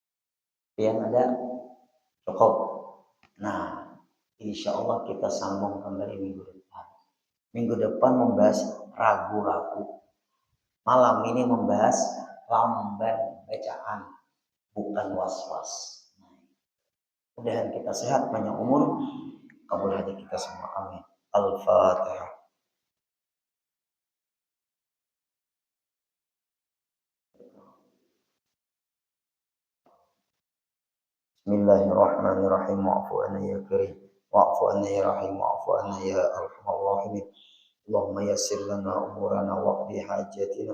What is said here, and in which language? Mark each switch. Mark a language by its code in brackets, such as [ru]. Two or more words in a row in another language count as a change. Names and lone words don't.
[id] Yang ada? Cukup. Nah, [ar] إن شاء الله [id] kita sambung kembali minggu depan. Minggu depan membahas ragu-ragu. Malam ini membahas lamban bacaan, bukan was-was. Mudah-mudahan kita sehat, panjang umur, kabul hajat kita semua. Amin. Al-Fatihah. [ar] بسم الله الرحمن الرحيم. واعف عنا يا كريم. واعف عنا يا رحيم. واعف عنا يا أرحم الراحمين. اللهم يسر لنا أمورنا واقض حاجاتنا.